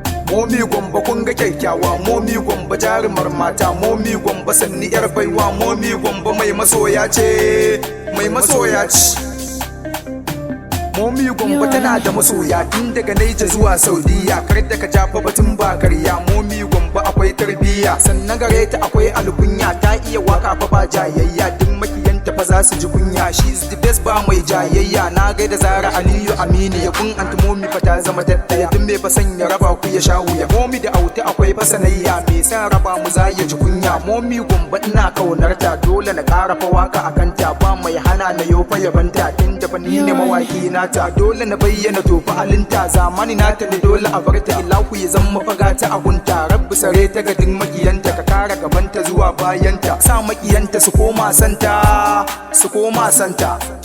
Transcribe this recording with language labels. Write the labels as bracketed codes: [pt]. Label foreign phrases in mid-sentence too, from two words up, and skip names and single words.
[ha] Momi Gwamba kun ga kyakkyawa, Momi Gwamba jarumar mata, Momi Gwamba sanni yar baiwa, Momi Gwamba mai masoya ce, mai masoya ce. Momi Gwamba tana da masoya tun daga Naija zuwa Saudiya, kar da ka ja fa batun ba karya, Momi Gwamba akwai tarbiyya, sannan gare ta akwai alkunya, ta iya waka fa ba jayayya, duk makiyanta fa za su ji kunya, [en] she is the best [ha] ba mai jayayya, na gaida Zara Aliyu Aminu, ya kun anti Momi fa ta zama ta ɗaya, duk mai fa son ya raba ku ya sha wuya, Momi da Auta akwai fa sanayya, mai son raba mu za ya ji kunya, Momi Gwamba ina kaunar ta, dole na ƙara fa waka a kanta, ba mai hana na yo fa yabanta, tun da fa ni ne mawaki nata, dole na bayyana to fa alinta, zamani nata ne dole a barta, ilahu ya zama faga ta agunta, rabbi sare ta ga duk makiyanta, ka kara gabanta zuwa bayanta, sa makiyanta su koma santa, su koma santa.